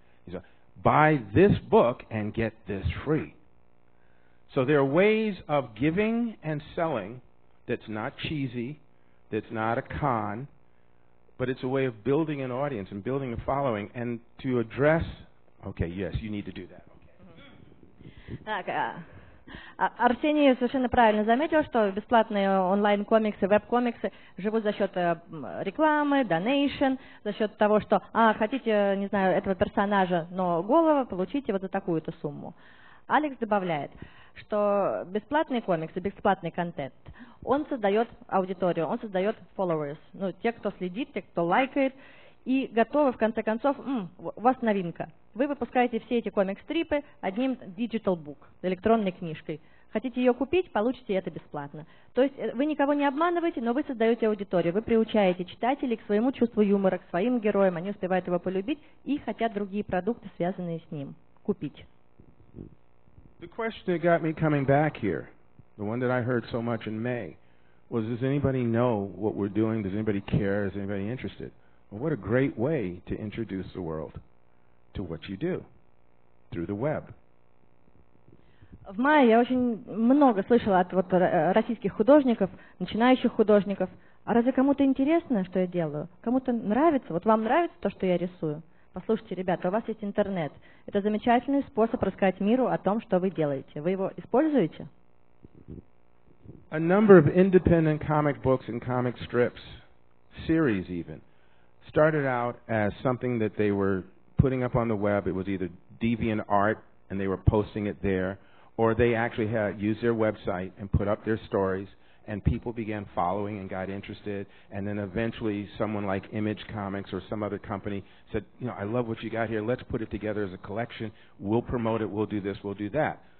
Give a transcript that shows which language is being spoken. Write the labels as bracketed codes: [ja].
[en] So, buy this book and get this free. So there are ways of giving and selling that's not cheesy, that's not a con, but it's a way of building an audience and building a following, and to address, okay, yes, you need to do that. Okay. [ru] Арсений совершенно правильно заметил, что бесплатные онлайн-комиксы, веб-комиксы живут за счет рекламы, донейшн, за счет того, что, хотите, не знаю, этого персонажа, но голова, получите вот за такую-то сумму. Алекс добавляет, что бесплатные комиксы, бесплатный контент, он создает аудиторию, он создает followers, те, кто следит, те, кто лайкает, и готовы, в конце концов, у вас новинка. Вы выпускаете все эти комикс-стрипы одним [en] digital book, [ru] электронной книжкой. Хотите ее купить, получите это бесплатно. То есть вы никого не обманываете, но вы создаете аудиторию, вы приучаете читателей к своему чувству юмора, к своим героям, они успевают его полюбить и хотят другие продукты, связанные с ним, купить. [en] The question that got me coming back here, the one that I heard so much in May, was does anybody know what we're doing? Does anybody care? Is anybody interested? Well, what a great way to introduce the world to what you do through the web. [ru] В мае я очень много слышала от российских художников, начинающих художников. А разве кому-то интересно, что я делаю? Кому-то нравится? Вот вам нравится то, что я рисую? Послушайте, ребята, у вас есть интернет. Это замечательный способ рассказать миру о том, что вы делаете. Вы его используете? [en] A number of independent comic books and comic strips, series even, started out as something that they were putting up on the web. It was either DeviantArt, and they were posting it there, or they actually had used their website and put up their stories, and people began following and got interested, and then eventually someone like Image Comics or some other company said, you know, I love what you got here, let's put it together as a collection, we'll promote it, we'll do this, we'll do that.